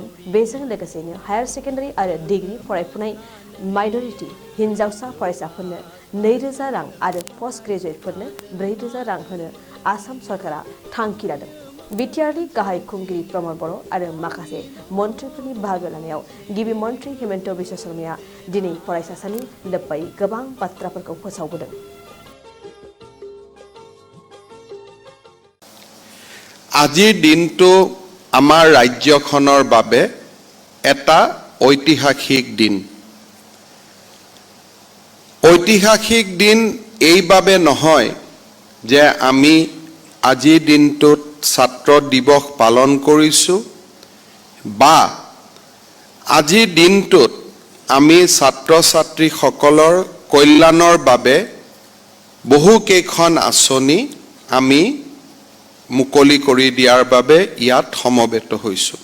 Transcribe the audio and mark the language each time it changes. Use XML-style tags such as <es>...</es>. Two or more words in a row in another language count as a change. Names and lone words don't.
<brx>बेजों लोगोसेनो</brx> <en>higher secondary</en> <brx>आरो डिग्री फरायफुनाय माइनरिटी हिन्जावसा फरायसाफोरनो 2,000 रां आरो</brx> <en>post graduate</en> <brx>4,000 रां होनो आसाम सरकारा थांखि लादों। बिटिआरनि गाहाय खुंगिरि प्रमद बर' आरो माखासे मन्थ्रिफोरनि बाहागो लानायाव गिबि मन्थ्रि हिमन्त बिश्व शर्माया दिनै फरायसा साननि लोब्बायै गोबां बाथ्राफोरखौ फोसावबोदों।</brx> <as>আজিৰ দিনটো আমাৰ ৰাজ্যখনৰ বাবে এটা ঐতিহাসিক দিন। ঐতিহাসিক দিন এইভাবে নহয় যে আমি আজিৰ দিনটোত ছাত্ৰ দিৱস পালন কৰিছোঁ বা আজিৰ দিনটোত আমি ছাত্ৰ ছাত্ৰীসকলৰ কল্যাণৰ বাবে বহু কেইখন আঁচনি আমি মুকলি কৰি দিয়াৰ বাবে ইয়াত সমবেত হৈছোঁ।</as>